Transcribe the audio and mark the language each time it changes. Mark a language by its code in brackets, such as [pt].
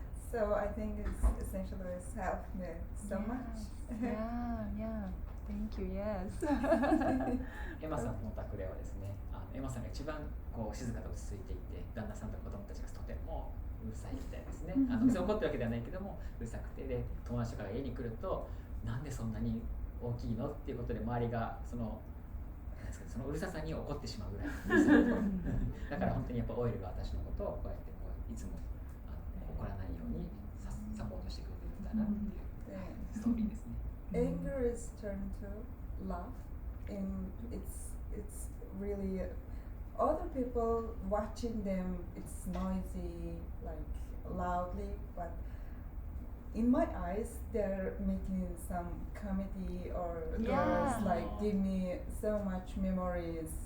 [en] So I think it's essentially it's helped me so much. Yeah. Thank you. Yes. [ja] エマさんのお宅ではですね、エマさんが一番こう静かで落ち着いていて、旦那さんと子供たちがとてもうるさいみたいですね。別に怒ってるわけではないけどもうるさくて、で友達とかが家に来るとなんでそんなに大きいのっていうことで周りがそのうるささに怒ってしまうぐらいうるさい。だから本当にやっぱオイルが私のことをこうやっていつも怒らないようにサポートしてくれてるんだなっていうストーリーですね。 [en] Anger is turned to love, and it's really other people watching them. It's noisy, like loudly, but in my eyes, they're making some comedy or there's like give me so much memories.